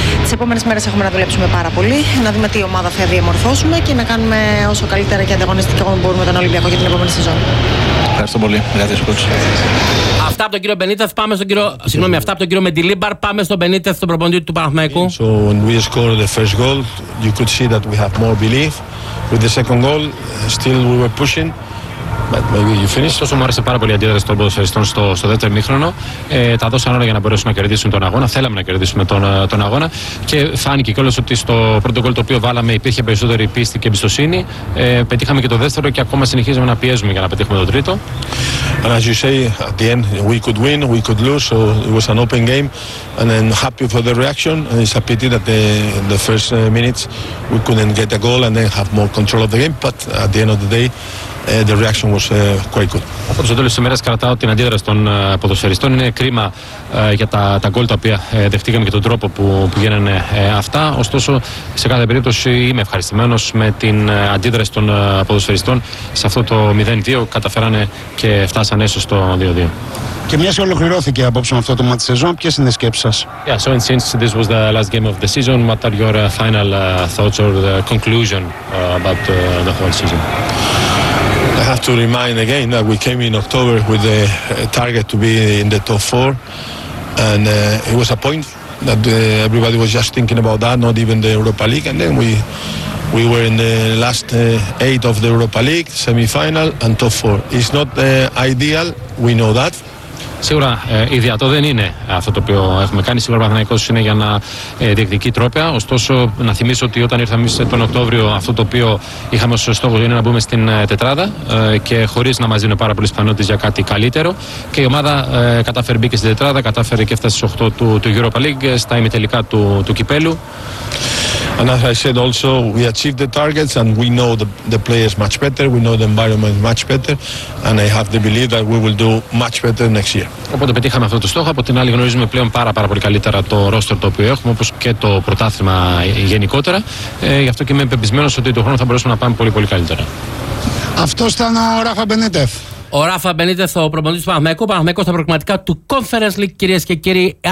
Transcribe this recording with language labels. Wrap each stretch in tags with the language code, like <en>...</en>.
<el>Τις επόμενες μέρες έχουμε να δουλέψουμε πάρα πολύ, να δούμε τι ομάδα θα διαμορφώσουμε και να κάνουμε όσο καλύτερα και ανταγωνιστικό μπορούμε τον Ολυμπιακό για την επόμενη σεζόν. Ευχαριστώ πολύ. Ευχαριστώ, κουτς. Αυτά από τον κύριο Μπενίτεθ, πάμε στον κύριο. Συγγνώμη, αυτά από τον κύριο Μεντιλίμπαρ, πάμε στον Μπενίτεθ, τον προπονητή του Παναθηναϊκού.</el> <en>So when we scored the first goal, you could see that we have more belief. With the second goal, still we were pushing.</en> <el>Ωστόσο, μου άρεσε πάρα πολύ η αντίδραση των ποδοσφαιριστών στο δεύτερο ημίχρονο. Τα δώσαν όλα για να μπορέσουν να κερδίσουν τον αγώνα. Θέλαμε να κερδίσουμε τον αγώνα. Και φάνηκε κιόλας ότι στο πρώτο γκολ το οποίο βάλαμε υπήρχε περισσότερη πίστη και εμπιστοσύνη. Πετύχαμε και το δεύτερο και ακόμα συνεχίζουμε να πιέζουμε για να πετύχουμε το τρίτο.</el> <en>And as you say, at the end we could win, we could lose. So it was an open game. And I'm happy for the reaction. And it's a pity that the first minutes we couldn't get a goal and then have more control of the game. But at the end of the day, the reaction was quite good.</en> <el>Από το τέλος της ημέρας κρατάω την αντίδραση των ποδοσφαιριστών. Είναι κρίμα για τα γκολ τα οποία δεχτήκαμε και τον τρόπο που γίνανε αυτά. Ωστόσο, σε κάθε περίπτωση είμαι ευχαριστημένος με την αντίδραση των ποδοσφαιριστών. Σε αυτό το 0-2 καταφέρανε και φτάσανε έστω στο 2-2. Και μια και ολοκληρώθηκε απόψε με αυτό το ματς σεζόν, ποιες είναι οι σκέψεις σας?</el> <en>Yeah, so since this was the last game of the season, what are your final thoughts or the conclusion about the whole season? I have to remind again that we came in October with the target to be in the top four, and it was a point that everybody was just thinking about that, not even the Europa League, and then we were in the last eight of the Europa League, semi-final and top four. It's not ideal, we know that.</en> <el>Σίγουρα ιδιατό δεν είναι αυτό το οποίο έχουμε κάνει. Σίγουρα ο Παναθηναϊκός είναι για να διεκδικεί τρόπαια. Ωστόσο, να θυμίσω ότι όταν ήρθαμε τον Οκτώβριο, αυτό το οποίο είχαμε ως στόχο είναι να μπούμε στην τετράδα και χωρίς να μας δίνουν πάρα πολλές πιθανότητες για κάτι καλύτερο. Και η ομάδα κατάφερε, μπήκε στην τετράδα, κατάφερε και έφτασε στις 8 του Europa League, στα ημιτελικά του κυπέλου.</el> <en>And as I said also, we achieved the targets and we know the players much better, we know the environment much better and I have the belief that we will do much better next year.</en> <el>Οπότε πετύχαμε αυτό το στόχο, από την άλλη γνωρίζουμε πλέον πάρα πολύ καλύτερα το roster το οποίο έχουμε, όπως και το πρωτάθλημα γενικότερα. Γι' αυτό και είμαι πεπισμένος ότι τον χρόνο θα μπορέσουμε να πάμε πολύ πολύ καλύτερα. Αυτό ήταν ο Ράφα Μπενίτεθ. Ο Ράφα Μπενίτεθ, ο προπονητής του Παναθηναϊκού. Παναθηναϊκός στα προκριματικά του Conference League, κυρίες και κύριοι.</el>